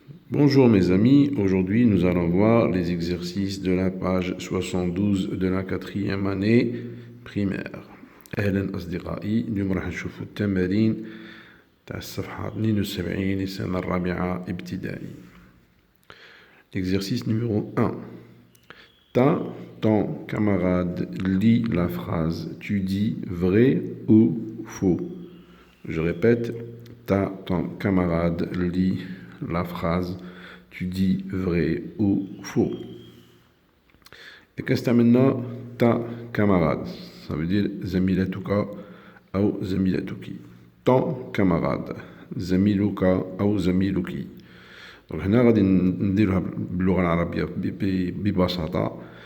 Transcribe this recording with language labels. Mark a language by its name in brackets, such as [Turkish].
[French] Bonjour mes amis, aujourd'hui nous allons voir les exercices de la page 72 de la 4e année primaire. [Arabic] أهلا أصدقائي، اليوم راح نشوفوا التمارين تاع الصفحة 72 للسنة الرابعة ابتدائي. [French] L'exercice numéro 1. Ton camarade lit la phrase. Tu dis vrai ou faux? Je répète, ton camarade lit la phrase. Tu dis vrai ou faux? Et qu'est-ce que maintenant ta camarade? Ça veut dire [Arabic] زميلتك أو زميلتك. [French] Ton camarade. [Arabic] زميلك أو زميلك. Donc هنا غادي نديروها باللغة العربية ببساطة.